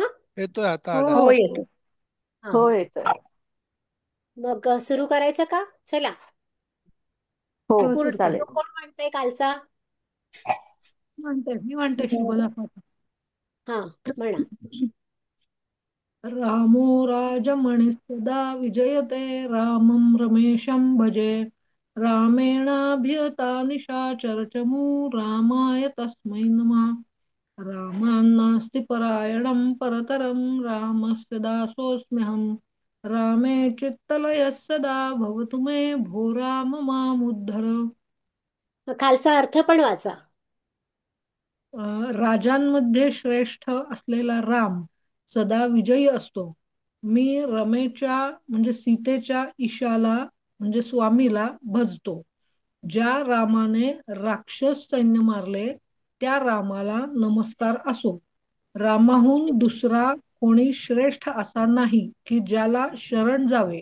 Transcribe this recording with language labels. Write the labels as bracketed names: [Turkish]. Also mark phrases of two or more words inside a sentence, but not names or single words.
[Marathi] येतोय, आता हो आला. हो येतो. हा हो हा. येतोय. मग सुरू करायचं का? चला. हो पूर्ण सुरू करा. चालेल. श्लोक कोण म्हणतंय कालचा? मी म्हणते शुभ दाखवतो. हा, म्हणा. [Sanskrit] रामो राजमणिस्तदा विजयते रामं रमेशं भजे रामेणाभिहता निशाचरचमू रामाय तस्मै नमः. रामान्नास्ति परायणं परतरं रामस्य दासोऽस्म्यहम्. रामे चित्तलयः सदा भवतु मे भो राम मामुद्धर. [Marathi] मग खालचा अर्थ पण वाचा. राजांमध्ये श्रेष्ठ असलेला राम सदा विजयी असतो. मी रमेच्या म्हणजे सीतेच्या ईशाला म्हणजे स्वामीला भजतो. ज्या रामाने राक्षस सैन्य मारले त्या रामाला नमस्कार असो. रामाहून दुसरा कोणी श्रेष्ठ असा नाही की ज्याला शरण जावे.